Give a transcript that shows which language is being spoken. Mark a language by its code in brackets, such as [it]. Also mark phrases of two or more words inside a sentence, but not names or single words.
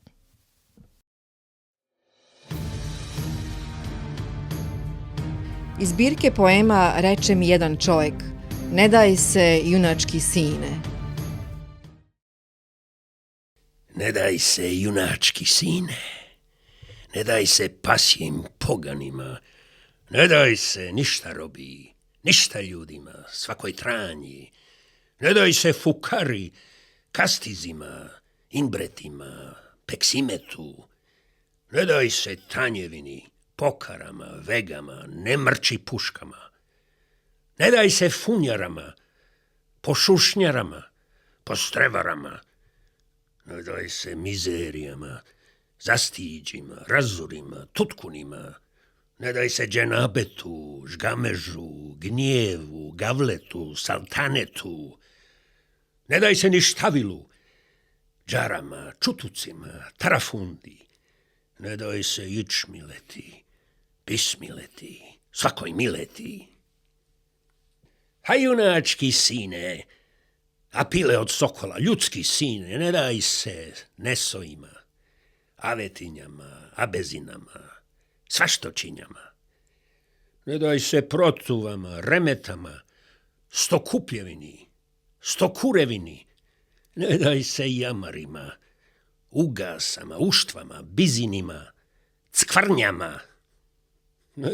[bs] Iz zbirke poema Reče mi jedan čovjek: ne daj se, junački sine. Ne daj se, junački sine, ne daj se pasjim poganima, ne daj se ništa robi, ništa ljudima, svakoj tranji, ne daj se fukari, kastizima, imbretima, peksimetu, ne daj se tanjevini, pokarama, vegama, nemrči puškama, ne daj se funjarama, pošušnjarama, postrevarama, ne daj se mizerijama, zastiđima, razurima, tutkunima, ne daj se dženabetu, žgamežu, gnjevu, gavletu, saltanetu, ne daj se ništavilu, džarama, čutucima, tarafundi, ne daj se ičmileti, pismileti, svakoj mileti. A junački sine, a pile od sokola, ljudski sine, ne daj se nesojima, avetinjama, abezinama, svaštočinjama. Ne daj se protuvama, remetama, stokupljevini, stokurevini, ne daj se jamarima, ugasama, uštvama, bizinima, ckvrnjama, ne